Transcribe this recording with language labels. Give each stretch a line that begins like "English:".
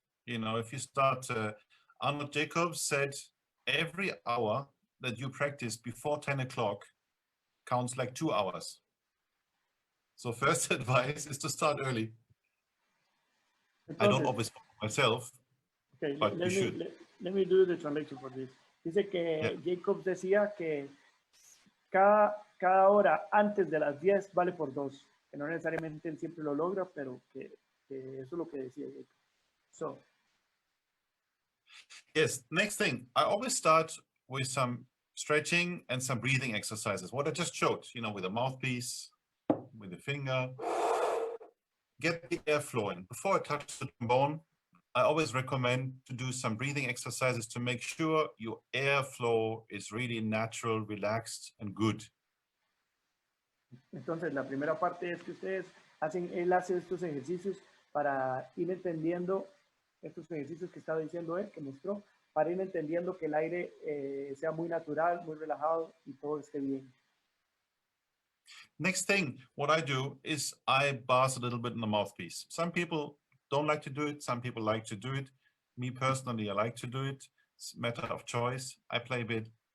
English: You know, if you start, Arnold Jacobs said, every hour that you practice before 10 o'clock counts like 2 hours. So first advice is to start early. I don't always follow myself, okay, but you should. Let me do the translation for this.
Spanish: Dice que Jacobs decía que cada hora antes de las 10 vale por 2. Que no necesariamente él siempre lo logra, pero que eso es lo que decía Jacobs.
English: So. Yes, next thing, I always start with some stretching and some breathing exercises. What I just showed, you know, with a mouthpiece, with the finger. Get the air flowing. Before I touch the trombone, I always recommend to do some breathing exercises to make sure your airflow is really natural, relaxed, and good.
Spanish: Entonces, la primera parte es que él hace estos ejercicios para ir entendiendo estos ejercicios que estaba diciendo él, que mostró, para ir entendiendo que el aire sea muy natural, muy relajado y todo esté bien.
English: Next thing, what I do is I buzz a little bit in the mouthpiece. Some people don't like to do it. Some people like to do it. Me personally, I like to do it. It's a matter of choice. I play a bit.